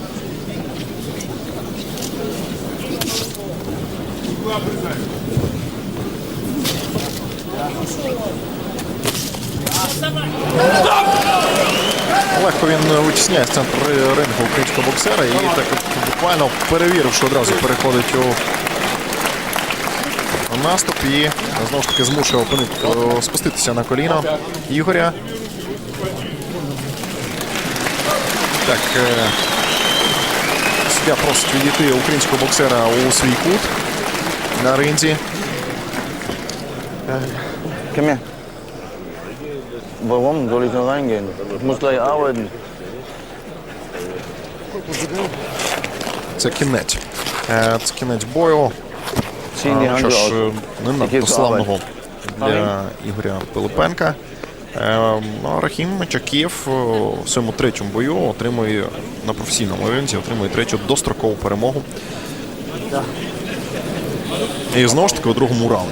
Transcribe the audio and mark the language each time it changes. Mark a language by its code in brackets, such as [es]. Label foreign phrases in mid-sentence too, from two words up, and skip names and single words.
[uk] Легко він витісняє з центру рингу українського боксера і так буквально перевіривши одразу переходить у наступ і знову ж таки змушує спуститися на коліна Ігоря. Так, суддя просить відійти українського боксера у свій кут на ринзі. [de] Komm her. Warum soll ich noch reingehen? Ich muss gleich arbeiten. [uk] Це кінець. Це кінець бою. [de] Ziehen die [uk] Що [de] Handschuhe [uk] ж, [de] aus. [uk] не надто славного для Ігоря Пилипенка. Рахім Чакієв у своєму третьому бою отримує на професійному ринзі, отримує третю дострокову перемогу. І знову ж таки у другому раунді.